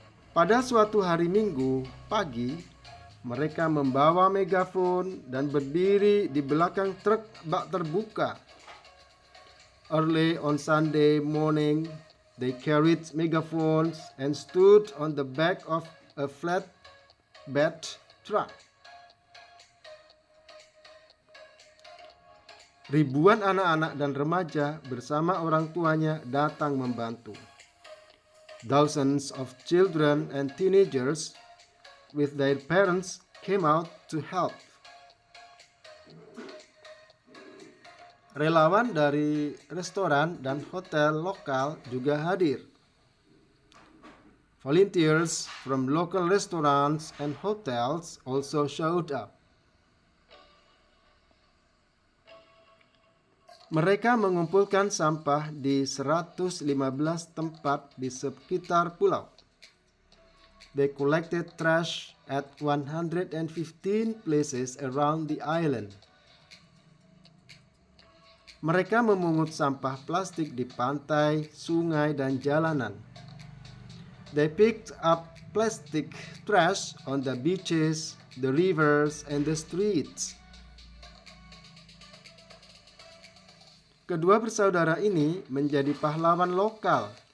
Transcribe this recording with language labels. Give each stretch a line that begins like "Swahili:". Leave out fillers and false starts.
Indonesian: Pada suatu hari Minggu pagi, mereka membawa megafon dan berdiri di belakang truk bak terbuka.
English: Early on Sunday morning, they carried megaphones and stood on the back of a flatbed truck.
Indonesian: Ribuan anak-anak dan remaja bersama orang tuanya datang membantu.
English: Thousands of children and teenagers with their parents came out to help.
Indonesian: Relawan dari restoran dan hotel lokal juga hadir.
English: Volunteers from local restaurants and hotels also showed up.
Indonesian: Mereka mengumpulkan sampah di 115 tempat di sekitar pulau.
English: They collected trash at 115 places around the island.
Indonesian: Mereka memungut sampah plastik di pantai, sungai, dan jalanan.
English: They picked up plastic trash on the beaches, the rivers, and the streets.
Indonesian: Kedua bersaudara ini menjadi pahlawan lokal